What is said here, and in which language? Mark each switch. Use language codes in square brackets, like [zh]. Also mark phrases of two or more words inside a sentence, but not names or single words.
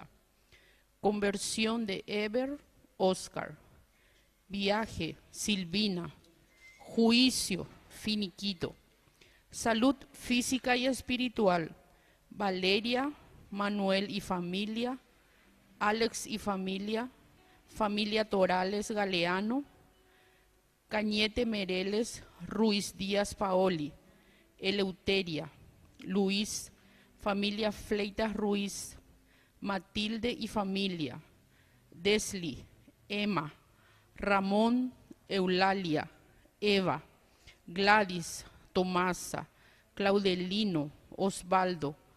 [es] Conversión de Eber, Oscar. Viaje, Silvina. Juicio, Finiquito. Salud física y espiritual, Valeria, Manuel y familia, Alex y familia, familia Torales Galeano, Cañete Mereles, Ruiz Díaz Paoli, Eleuteria, Luis, familia Fleitas Ruiz, Matilde y familia, Desli, Emma, Ramón, Eulalia, Eva, Gladys, Tomasa, Claudelino, Osvaldo,